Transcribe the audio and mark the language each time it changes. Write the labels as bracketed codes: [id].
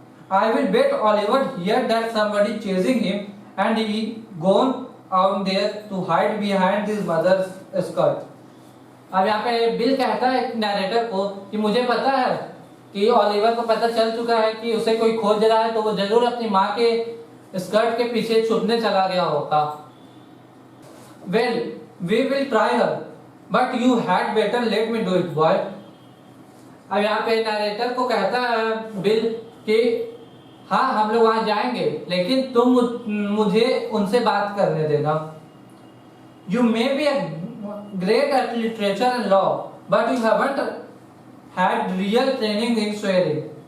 [en] I will bet Oliver heard that somebody chasing him and he gone out there to hide behind his mother's skirt. [hi] अब यहाँ पे bill कहता है narrator को कि मुझे पता है कि ओलिवर को पता चल चुका है कि उसे कोई खोज रहा है, तो वो जरूर अपनी माँ के स्कर्ट के पीछे छुपने चला गया होगा। [en] Well, we will try her, but you had better let me do it, boy. [hi] अब यहाँ पे नैरेटर को कहता है बिल कि हाँ हम लोग वहां जाएंगे, लेकिन तुम मुझे उनसे बात करने देना। [en] You may be a great at literature and law, but you haven't had real training in swearing.